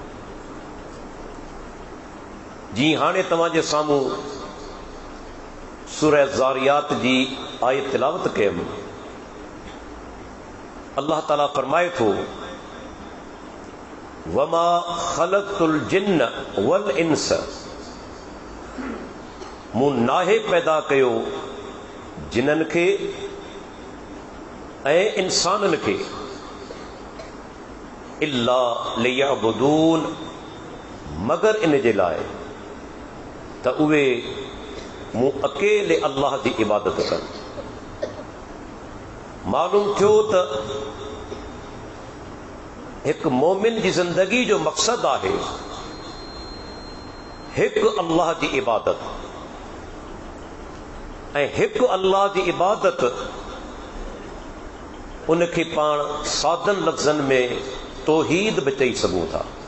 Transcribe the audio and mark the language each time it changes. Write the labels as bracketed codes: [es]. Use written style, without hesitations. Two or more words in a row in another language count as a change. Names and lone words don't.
[sd] जीअं हाणे तव्हांजे साम्हूं सूरह ज़ारियात जी आयत तिलावत कयमि। अल्लाह ताला फरमाए थो [ar] وما خلقت الجن والإنس. [sd] मूं नाहे पैदा कयो जिननि खे ऐं इंसाननि खे [ar] إلا ليعبدون [sd] मगर इन जे लाइ त उहे मूं अकेले अल्लाह जी इबादत कनि। मालूम थियो त हिकु मोमिन जी ज़िंदगी जो मक़सदु आहे हिकु अल्लाह जी इबादत ऐं हिकु अल्लाह जी इबादत उनखे पाण सादन लफ़्ज़नि में तौहीद बि चई सघूं था।